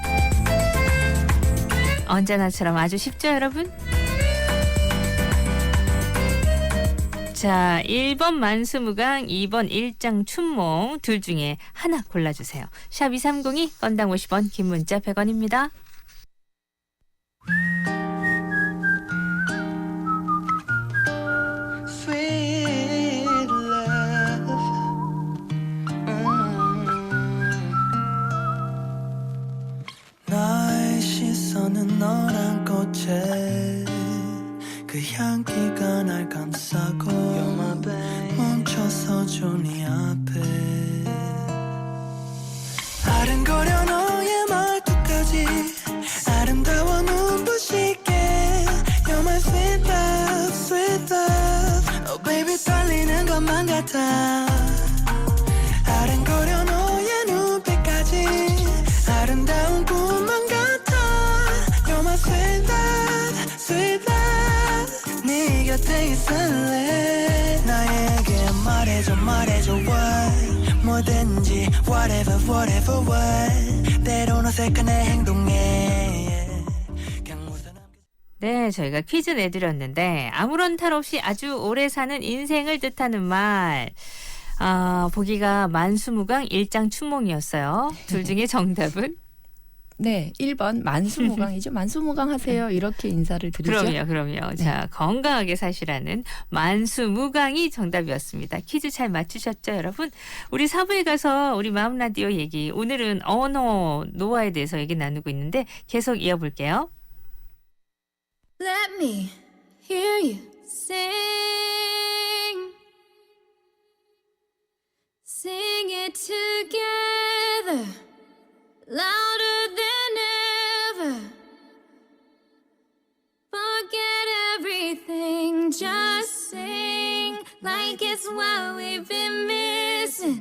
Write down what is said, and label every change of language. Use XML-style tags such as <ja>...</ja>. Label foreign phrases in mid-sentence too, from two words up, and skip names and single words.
<ko>언제나처럼 아주 쉽죠, 여러분? 자, 1번 만수무강, 2번 일장춘몽 둘 중에 하나 골라주세요. 샵 2302, 건당 50원, 긴 문자 100원입니다.</ko> <en>Sweet love.</en> <ko>나의 시선은 너란 꽃에 그 향기가 날 감싸고 멈춰서줘 네 앞에 아른거려 너의 말투까지 아름다워 눈부시게</ko> <en>You're my sweet love, sweet love Oh baby</en> <ko>떨리는 것만 같아 아른거려 너의 눈빛까지 아름다운 꿈만 같아</ko> <en>You're my sweet love, sweet love</en> <ko>네 곁에 있을래 나에게 말해줘 what 뭐든지</ko> <en>whatever whatever what</en> <ko>때론 어색한 내 행동에 그냥 웃어 네, 저희가 퀴즈 내드렸는데 아무런 탈 없이 아주 오래 사는 인생을 뜻하는 말. 보기가 만수무강 일장춘몽이었어요. 둘 중에 정답은? 네, 1번 만수무강이죠. 만수무강 하세요. 이렇게 인사를 드리죠. 그럼요. 자, 건강하게 사시라는 만수무강이 정답이었습니다. 퀴즈 잘 맞추셨죠, 여러분? 우리 사부에 가서 우리 마음 라디오 얘기, 오늘은 언어 노화에 대해서 얘기 나누고 있는데 계속 이어볼게요.</ko> <en>Let me hear you sing. Sing it together, louder than ever. Forget everything, just sing like it's what we've been missing.</en>